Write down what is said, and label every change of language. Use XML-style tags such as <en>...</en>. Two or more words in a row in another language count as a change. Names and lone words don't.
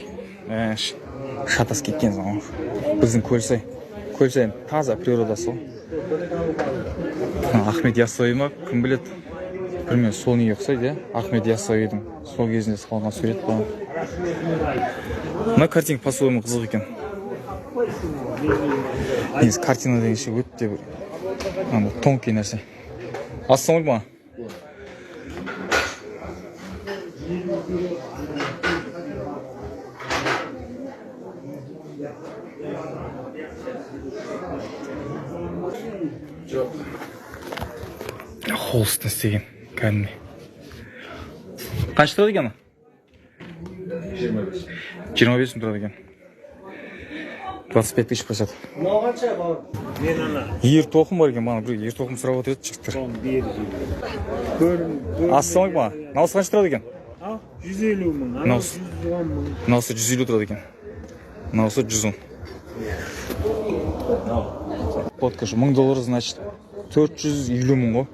<kk>Шатас кеткен соң. Біздің Көлсай. Көлсай таза природасы ғой. Ахмет Яссауи ма? Кім біледі? Білмеймін, сол неге ұқсайды, Ахмет Яссауидің сол кезінде салған сурет болған. Мына картинка по-своему қызық екен. Негізі картина деген ше өте бір тонкий нәрсе. Ассалаумалейкум. Холстын істеген кәдімгі. Қанша тұрады екен? 25 тұрады екен.</kk> <ru>25 тысяч просят.</ru> <kk>Ер тоқым бар екен, бана бір ер тоқым сұрап отырады жігіттер. Ассалаумалейкум. Мынаусы қанша тұрады екен? 150 мың. Мынаусы 150 тұрады екен. Мынаусы 110. Подкашы $1000, значит 450 мың ғой.</kk>